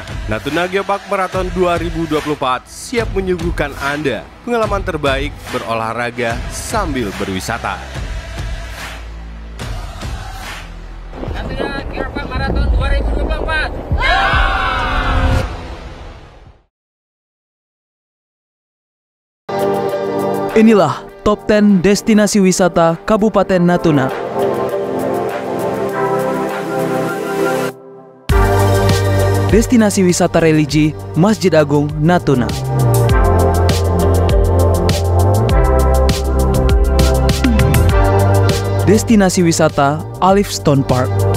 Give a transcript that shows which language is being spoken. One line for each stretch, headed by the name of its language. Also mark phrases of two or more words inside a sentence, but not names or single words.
Indonesian: Natuna Geopark Marathon 2024 siap menyuguhkan Anda pengalaman terbaik berolahraga sambil berwisata. Natuna Geopark Marathon 2024. Inilah Top 10 Destinasi Wisata Kabupaten Natuna. Destinasi wisata religi Masjid Agung Natuna. Destinasi wisata Alif Stone Park.